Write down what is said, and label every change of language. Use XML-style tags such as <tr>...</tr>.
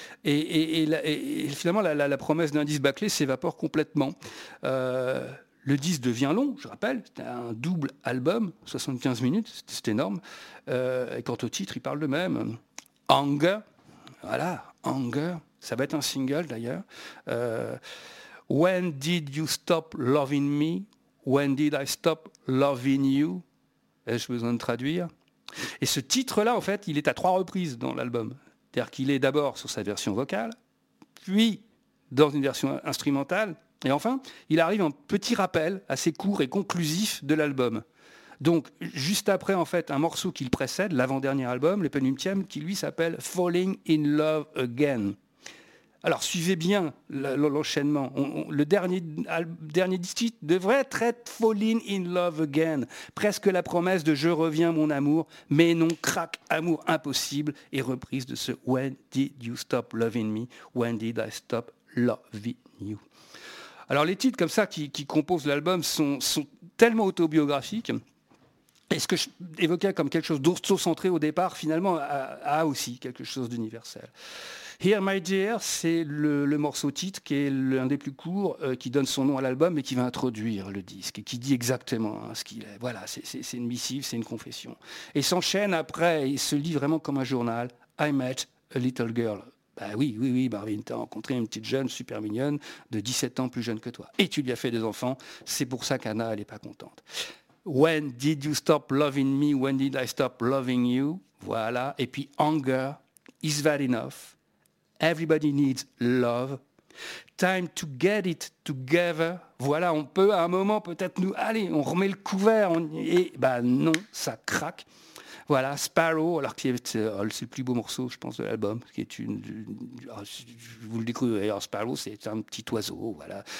<fr>Et finalement, la promesse d'un disque bâclé s'évapore complètement. Le disque devient long, je rappelle, c'était un double album, 75 minutes, c'est énorme. Et quant au titre, il parle de même. Anger, voilà, Anger, ça va être un single d'ailleurs.</fr> <en>When did you stop loving me? When did I stop loving you?</en> <fr>Ai-je besoin de traduire? Et ce titre-là, en fait, il est à trois reprises dans l'album. C'est-à-dire qu'il est d'abord sur sa version vocale, puis dans une version instrumentale, et enfin, il arrive en petit rappel assez court et conclusif de l'album. Donc, juste après, en fait, un morceau qui le précède, l'avant-dernier album, le penultième, qui lui s'appelle « Falling in Love Again ». Alors, suivez bien l'enchaînement. Le dernier titre devrait être « Falling in love again ». Presque la promesse de « Je reviens, mon amour ». Mais non, crac, amour impossible. Et reprise de ce «</fr> <en>When did you stop loving me ? When did I stop loving you ?»</en> <fr>Alors, les titres comme ça qui composent l'album sont tellement autobiographiques. Et ce que j'évoquais comme quelque chose d'auto-centré au départ, finalement, a aussi quelque chose d'universel. Here, my dear, c'est le morceau-titre qui est l'un des plus courts, qui donne son nom à l'album et qui va introduire le disque et qui dit exactement hein, ce qu'il est. Voilà, c'est une missive, c'est une confession. Et s'enchaîne après, il se lit vraiment comme un journal.</fr> <en>I met a little girl.</en> <fr>Ben oui, Marvin, t'as rencontré une petite jeune super mignonne de 17 ans plus jeune que toi. Et tu lui as fait des enfants, c'est pour ça qu'Anna, elle n'est pas contente.</fr> <en>When did you stop loving me? When did I stop loving you? Voilà.</en> <fr>Et puis,</fr> <en>anger, is that enough? Everybody needs love. Time to get it together.</en> <fr>Voilà, on peut à un moment peut-être nous... Allez, on remet le couvert. Non, ça craque. Voilà, Sparrow, alors que c'est le plus beau morceau, je pense, de l'album, qui est vous le découvrez d'ailleurs, Sparrow, c'est un petit oiseau, voilà.</fr>